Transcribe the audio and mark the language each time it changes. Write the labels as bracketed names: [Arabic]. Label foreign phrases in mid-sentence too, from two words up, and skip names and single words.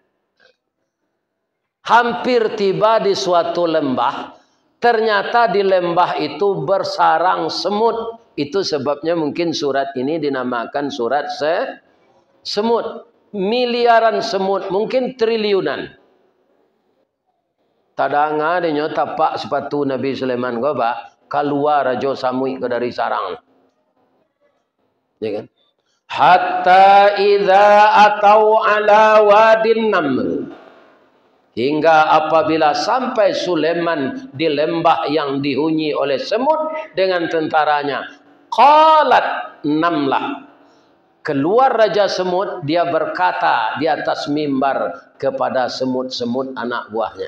[Indonesian] Hampir tiba di suatu lembah, ternyata di lembah itu bersarang semut Itu sebabnya mungkin surat ini dinamakan surat semut. Miliaran semut, mungkin triliunan. [Minangkabau] Tadanga dinyo tapak sepatu Nabi Sulaiman ko ba keluar rajo samui ke dari sarang. [Indonesian] Ya kan? [Arabic] حتى إذا أتوا على واد النمل. [Indonesian] Hingga apabila sampai Sulaiman di lembah yang dihuni oleh semut dengan tentaranya. [Arabic] قالت نملة. [Indonesian] Keluar Raja Semut, dia berkata di atas mimbar kepada semut-semut anak buahnya.